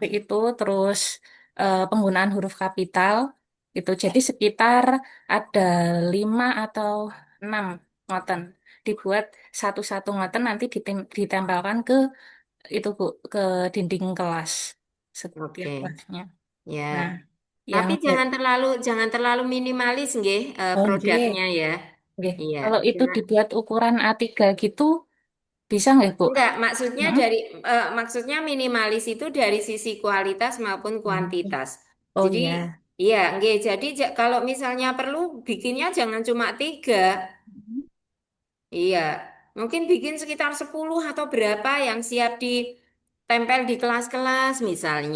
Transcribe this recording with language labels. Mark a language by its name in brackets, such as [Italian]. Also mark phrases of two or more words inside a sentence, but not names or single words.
[Indonesian] seperti itu, terus penggunaan huruf kapital, itu jadi sekitar ada 5 atau 6 ngoten. Dibuat satu-satu ngoten nanti ditempelkan ke itu Bu, ke dinding kelas setiap Oke. kelasnya. Ya. Nah, yang Tapi jangan terlalu minimalis nggih oh produknya nggih, ya. nggih. Iya. Kalau itu Jangan- dibuat ukuran A3 gitu bisa nggak Bu? Enggak, maksudnya Hmm? maksudnya minimalis itu dari sisi kualitas maupun kuantitas. Oh Jadi ya. iya, nggih. Jadi kalau misalnya perlu bikinnya jangan cuma 3. Iya, mungkin bikin sekitar 10 atau berapa yang siap ditempel di kelas-kelas misalnya.